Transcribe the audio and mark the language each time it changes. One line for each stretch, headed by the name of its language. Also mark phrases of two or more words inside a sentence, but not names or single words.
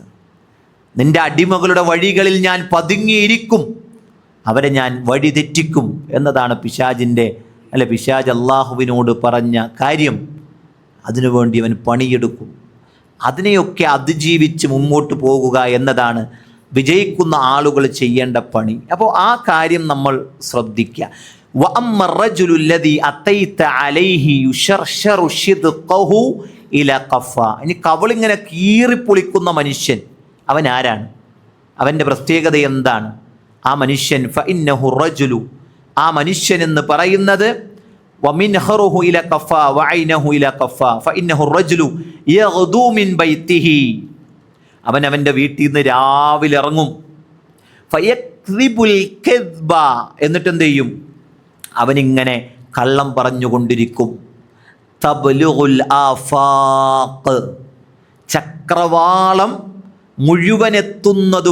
Malayalam: നിന്റെ അടിമകളുടെ വഴികളിൽ ഞാൻ പതുങ്ങിയിരിക്കും, അവരെ ഞാൻ വഴി തെറ്റിക്കും എന്നതാണ് പിശാച് അള്ളാഹുവിനോട് പറഞ്ഞ കാര്യം. അതിനുവേണ്ടി അവൻ പണിയെടുക്കും. അതിനെയൊക്കെ അതിജീവിച്ച് മുമ്പോട്ട് പോകുക എന്നതാണ് വിജയിക്കുന്ന ആളുകൾ ചെയ്യേണ്ട പണി. അപ്പോൾ ആ കാര്യം നമ്മൾ ശ്രദ്ധിക്കുക.
Arabic: وأما الرجل الذي أتيت عليه يشرشر شدقه إلى قفا,
Malayalam: ഇനി കവളിങ്ങനെ കീറിപ്പൊളിക്കുന്ന മനുഷ്യൻ അവൻ ആരാണ്? അവൻ്റെ പ്രത്യേകത എന്താണ്? ആ മനുഷ്യൻ
Arabic: فإنه الرجل,
Malayalam: ആ മനുഷ്യൻ എന്ന് പറയുന്നത്
Arabic: ومنخره إلى قفا وعينه إلى قفا فإنه الرجل يغدو من بيته,
Malayalam: അവൻ അവൻ്റെ വീട്ടിൽ നിന്ന് രാവിലെ ഇറങ്ങും.
Arabic: فيكذب الكذبة,
Malayalam: എന്നിട്ട് എന്ത് ചെയ്യും? അവനിങ്ങനെ കള്ളം പറഞ്ഞുകൊണ്ടിരിക്കും.
Arabic: تبلغ الآفاق,
Malayalam: ചക്രവാളം മുഴുവൻ എത്തുന്നതുവരെ.